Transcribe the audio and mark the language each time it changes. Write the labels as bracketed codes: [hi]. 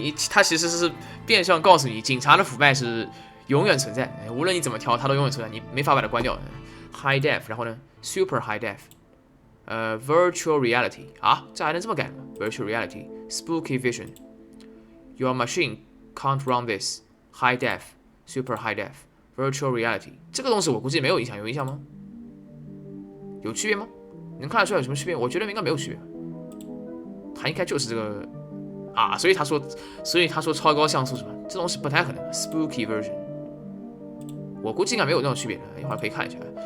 [zh] 它其实是变相告诉你，警察的腐败是永远存在，无论你怎么调，它都永远存在，你没法把它关掉。 [en] High def， [zh] 然后呢 [en] ，Super high def，Virtual reality [zh] 这还能这么改吗 [en] ？Virtual reality，Spooky vision，Your machine can't run this。 High def，Super high def，Virtual reality， [zh] 这个东西我估计没有影响，有影响吗？有区别吗？能看得出来有什么区别？我觉得应该没有区别，它应该就是这个所以他说超高像素是吧？这东西不太可能 ，Spooky version， 我估计应该没有这种区别的，一会儿可以看一下。